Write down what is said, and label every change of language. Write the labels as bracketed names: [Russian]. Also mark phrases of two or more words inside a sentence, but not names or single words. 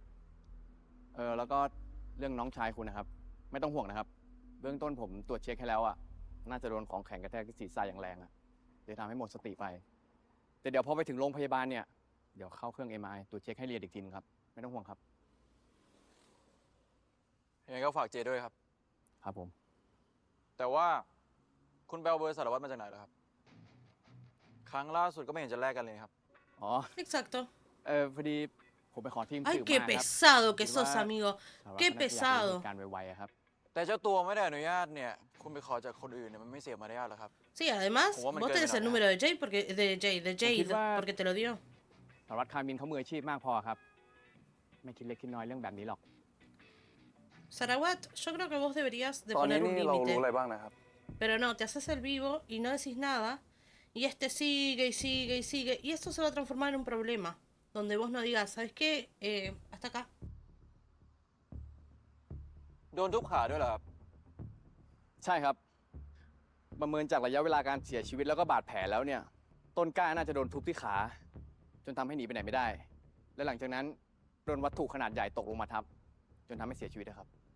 [Thai] แล้วก็เรื่องน้องชายคุณนะครับ ไม่ต้องห่วงนะครับ เบื้องต้นผมตรวจเช็คให้แล้วอ่ะ น่าจะโดนของแข็งกระแทกที่ศีรษะอย่างแรงอ่ะเลยทำให้หมดสติไป แต่เดี๋ยวพอไปถึงโรงพยาบาลเนี่ย เดี๋ยวเข้าเครื่อง MRI ตรวจเช็คให้ละเอียดอีกทีนึงครับ ไม่ต้องห่วงครับ ยังไงก็ฝากเจด้วยครับ ครับผม แต่ว่าคุณไปเอาเบอร์สารวัตรมาจากไหนเหรอครับ ครั้งล่าสุดก็ไม่เห็นจะแลกกันเลยครับ อ๋อ [Spanish] Exacto. [Thai] พอดีผมไปขอทีม [Spanish] Ay, [Thai] สืบ [Spanish] qué [Thai] มาครับ [Spanish] pesado que [Thai] คิด [Spanish] sos, [Thai] ว่า [Spanish] amigo. [Thai] สารวัตร [Spanish] Qué [Thai] คนนั้นอยากรู้ [Spanish] pesado. [Thai] เหตุการณ์ไวๆอะครับ แต่เจ้าตัวไม่ได้อนุญาตเนี่ย คุณไปขอจากคนอื่นเนี่ยมันไม่เสียมารยาทหรอครับ [Spanish] Sí, además, Como me vos quedo tenés en el la número de Jay porque de Jade va- porque te lo dio. [Thai] สารวัตรคามินเขามืออาชีพมากพอครับ ไม่คิดเล็กคิดน้อยเรื่องแบบนี้หรอก [Spanish] Sarawat, yo creo que vos deberías de [Thai] ตอนนี้ [Spanish] poner un [Thai] นี่เรารู้ [Spanish] límite. [Thai] อะไรบ้างนะครับ [Spanish] Pero no, te haces el vivo y no decís nada. Y este sigue y sigue y sigue. Y esto se va a transformar en un problema. Donde vos no digas, ¿sabes qué? Hasta acá. [Thai] โดนทุบขาด้วยเหรอครับ ใช่ครับ ประเมินจากระยะเวลาการเสียชีวิตแล้วก็บาดแผลแล้วเนี่ย ต้นกล้าน่าจะโดนทุบที่ขา จนทำให้หนีไปไหนไม่ได้ และหลังจากนั้นโดนวัตถุขนาดใหญ่ตกลงมาทับ จนทำให้เสียชีวิตนะครับ